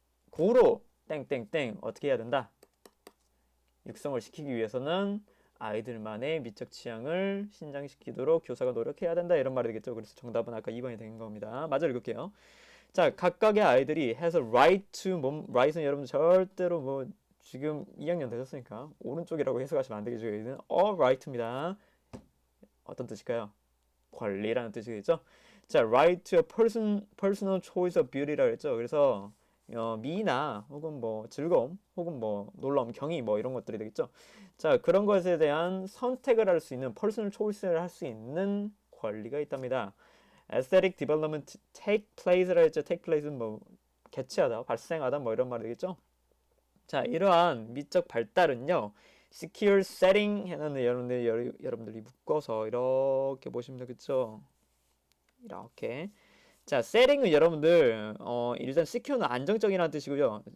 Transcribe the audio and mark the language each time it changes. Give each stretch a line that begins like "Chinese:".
Korean: 고로 땡땡땡 어떻게 해야 된다? 육성을 시키기 위해서는 아이들만의 미적 취향을 신장시키도록 교사가 노력해야 된다. 이런 말이 되겠죠. 그래서 정답은 아까 2번이 된 겁니다. 맞아 읽을게요. 자, 각각의 아이들이
English: has a right to right
Korean: 은 여러분 절대로 뭐 지금 2학년 되셨으니까 오른쪽이라고 해석하시면 안 되겠죠. 여기는
English: all right
Korean: 입니다. 어떤 뜻일까요? 권리라는 뜻이겠죠. 자,
English: right to a personal choice of beauty
Korean: 라고 했죠. 그래서 미나 혹은 뭐 즐거움 혹은 뭐 놀라움, 경이 뭐 이런 것들이 되겠죠. 자, 그런 것에 대한 선택을 할 수 있는 personal choice를 할 수 있는 권리가 있답니다.
English: aesthetic development take place라 했죠.
Korean: take place는 뭐 개최하다, 발생하다 뭐 이런 말이 되겠죠. 자, 이러한 미적 발달은요, secure setting 해놨는데 여러분들이 묶어서 이렇게 보시면 되겠죠. 이렇게. 자, setting은 여러분들 일단 secure는 안정적이라는 뜻이고요.